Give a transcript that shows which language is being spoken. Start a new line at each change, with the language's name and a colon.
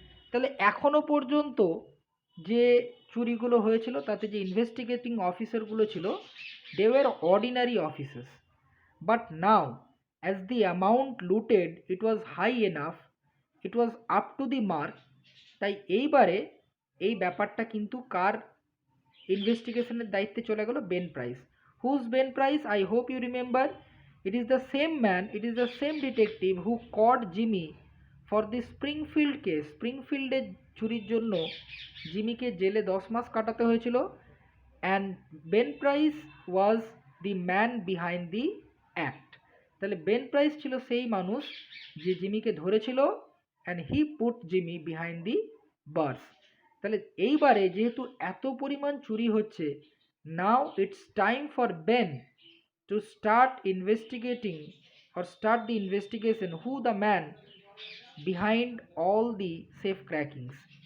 Bangla: তাহলে এখনও পর্যন্ত যে চুরিগুলো হয়েছিল তাতে যে ইনভেস্টিগেটিং অফিসারগুলো ছিল,
English: They were ordinary officers, but now as the amount looted it was high enough, it was up to the mark.
Bangla: তাই এইবারে এই ব্যাপারটা কিন্তু কার ইনভেস্টিগেশনের দায়িত্বে চলে গেল? Ben price.
English: Whose Ben Price? I hope you remember, it is the same detective who caught Jimmy for the Springfield case.
Bangla: স্প্রিংফিল্ডের চুরির জন্য জিমিকে জেলে 10 মাস কাটাতে হয়েছিল।
English: And Ben Price was the man behind the act.
Bangla: তাহলে বেন প্রাইস ছিল সেই মানুষ যে জিমিকে ধরেছিল,
English: And he put Jimmy behind the bars.
Bangla: তাহলে এইবারে যেহেতু এত পরিমাণ চুরি হচ্ছে,
English: Now it's time for Ben to start investigating or start the investigation who the man behind all the safe crackings.